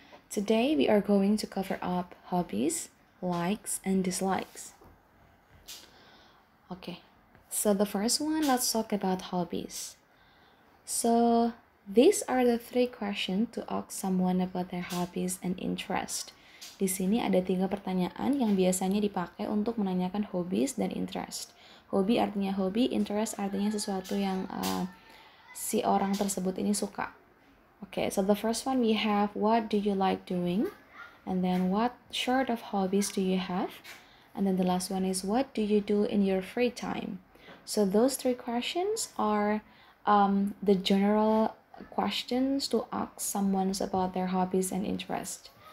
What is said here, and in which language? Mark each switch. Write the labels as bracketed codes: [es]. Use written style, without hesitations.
[en] Today we are going to cover up hobbies, likes, and dislikes. Okay, so the first one, let's talk about hobbies. So these are the 3 questions to ask someone about their hobbies and interest. [id] Di sini ada 3 pertanyaan yang biasanya dipakai untuk menanyakan hobbies dan interest. Hobi artinya hobi, interest artinya sesuatu yang si orang tersebut ini suka. [en] Okay, so the first one we have, what do you like doing? And then what sort of hobbies do you have? And then the last one is, what do you do in your free time? So those 3 questions are the general questions to ask someone about their hobbies and interest.